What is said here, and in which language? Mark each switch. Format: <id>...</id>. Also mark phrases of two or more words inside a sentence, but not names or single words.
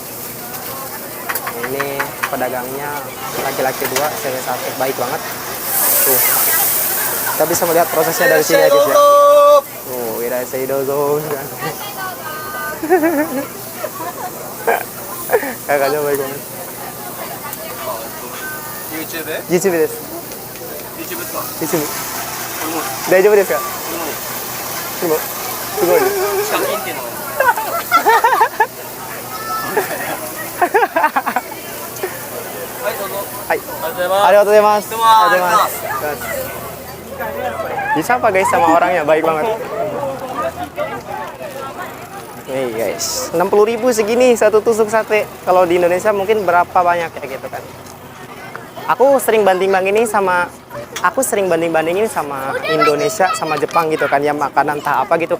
<id>Ini pedagangnya laki-laki 2, cewek 1, baik banget. Tuh, kita bisa melihat prosesnya dari sini ya guys ya. Tuh,</id> <ja>いらっしゃい どうぞ.</ja> <id>Kakaknya baik banget.</id> <ja>YouTube です。YouTube 大丈夫ですか？でもすごいです。はい、ありがとうございます。ありがとうございます。</ja> <id>Disapa guys sama orangnya, baik banget. Nih guys, 60.000 segini satu tusuk sate. Kalau di Indonesia mungkin berapa banyak ya gitu kan. Aku sering banding-bandingin sama Indonesia sama Jepang gitu kan ya, makanan entah apa gitu.</id>